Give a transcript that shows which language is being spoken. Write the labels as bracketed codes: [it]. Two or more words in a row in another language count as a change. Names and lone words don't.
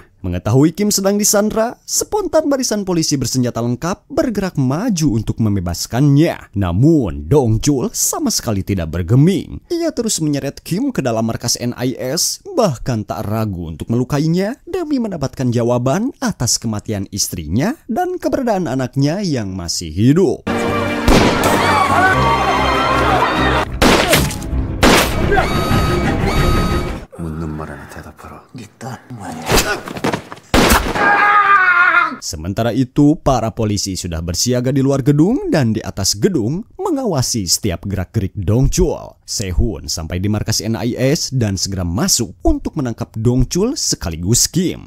[id] Mengetahui Kim sedang disandra, spontan barisan polisi bersenjata lengkap bergerak maju untuk membebaskannya. Namun, Dongchul sama sekali tidak bergeming. Ia terus menyeret Kim ke dalam markas NIS, bahkan tak ragu untuk melukainya demi mendapatkan jawaban atas kematian istrinya dan keberadaan anaknya yang masih hidup. [ko] 묻는 말 하나 대답하라. [id] Sementara itu, para polisi sudah bersiaga di luar gedung dan di atas gedung mengawasi setiap gerak-gerik Dongchul. Sehun sampai di markas NIS dan segera masuk untuk menangkap Dongchul sekaligus Kim.